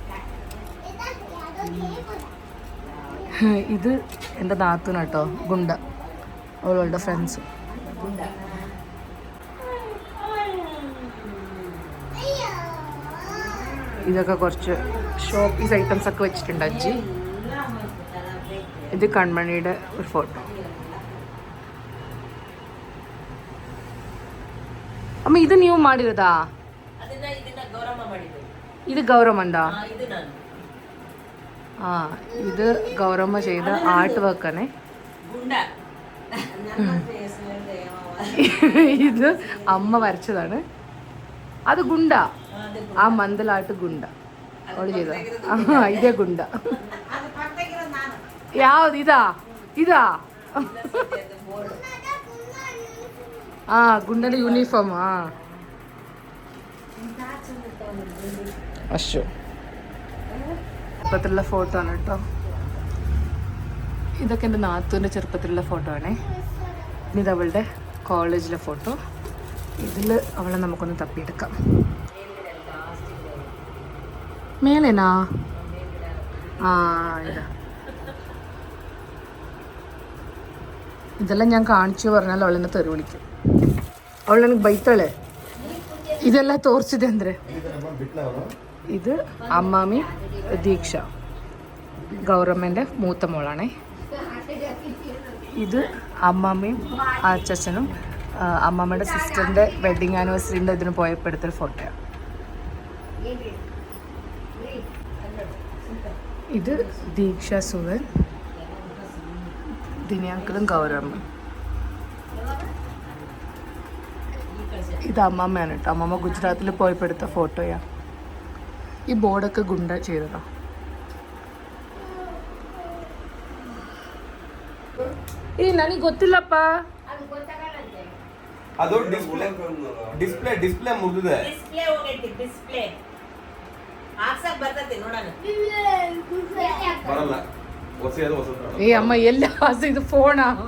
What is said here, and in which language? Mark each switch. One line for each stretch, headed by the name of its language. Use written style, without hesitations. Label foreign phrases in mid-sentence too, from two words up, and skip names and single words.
Malayalam: ഇത് എൻ്റെ നാത്തൂന കേട്ടോ, ഗുണ്ട, അവളുടെ ഫ്രണ്ട്സ്. ഇതൊക്കെ കുറച്ച്
English: showpiece items
Malayalam: ഒക്കെ വെച്ചിട്ടുണ്ട് അജ്ജി. ഇത് കൺമണിയുടെ ഒരു ഫോട്ടോ.
Kannada: ಅಮ್ಮ ಇದು ನೀವು ಮಾಡಿರೋದಾ?
Malayalam: ഇത് ഗൗരമ്മണ്ട? ആ, ഇത് ഗൗരമ്മ ചെയ്ത ആർട്ട് വർക്കാണേ. ഇത് അമ്മ വരച്ചതാണ്. അത് ഗുണ്ട, ആ മന്ദലായിട്ട് ഗുണ്ട അവള് ചെയ്ത. ഇതേ ഗുണ്ട.
Kannada: ಯಾವ್ದು? ಇದಾ?
Malayalam: ആ, ഗുണ്ടന്റെ യൂണിഫോം. ആ, അശു ചെറുപ്പത്തിലുള്ള ഫോട്ടോ ആണ് കേട്ടോ. ഇതൊക്കെ എൻ്റെ നാത്തൂൻ്റെ ചെറുപ്പത്തിലുള്ള ഫോട്ടോ ആണേ. ഇത് അവളുടെ കോളേജിലെ ഫോട്ടോ. ഇതിൽ അവളെ നമുക്കൊന്ന് തപ്പിയെടുക്കാം. മേലേനാ? ആ, ഇതെല്ലാം ഞാൻ കാണിച്ചു പറഞ്ഞാൽ അവളെന്നെ തെറി വിളിക്കും.
Kannada: ಅವಳನಿಗೆ ಬೈತಾಳೆ. ಇದೆಲ್ಲ ತೋರಿಸಿದೆ ಅಂದರೆ.
Malayalam: ഇത് അമ്മാമി ദീക്ഷ, ഗൗരമ്മൻ്റെ മൂത്ത മോളാണേ. ഇത് അമ്മാമ്മയും അച്ഛനും അമ്മാമ്മയുടെ സിസ്റ്ററിൻ്റെ വെഡിങ് ആനിവേഴ്സറിൻ്റെ ഇതിന് പോയപ്പോൾ എടുത്തൊരു ഫോട്ടോയാണ്. ഇത് ദീക്ഷ, സുവൻ, ദിനിയാക്കളും ഗൗരമ്മ. ഇത് അമ്മമ്മയാണ് കേട്ടോ. അമ്മമ്മ ഗുജറാത്തിൽ പോയപ്പോൾ എടുത്ത ഫോട്ടോയാണ്. ഈ ബോർഡൊക്കെ ഗുണ്ട ചെയ്തതാണ്.
Kannada: ನನಗೆ ಗೊತ್ತಿಲ್ಲಪ್ಪ. ಅದು ಡಿಸ್ಪ್ಲೇ ಮುಗಿದಿದೆ. ಡಿಸ್ಪ್ಲೇ ಹೋಗೈತಿ, ಡಿಸ್ಪ್ಲೇ ಹಾಕ್ಸಕ್ ಬರ್ತೈತಿ ನೋಡೋಣ. ಬರಲ್ಲ. ಏ ಅಮ್ಮ ಎಲ್ಲ ಇದು ಫೋನಾ?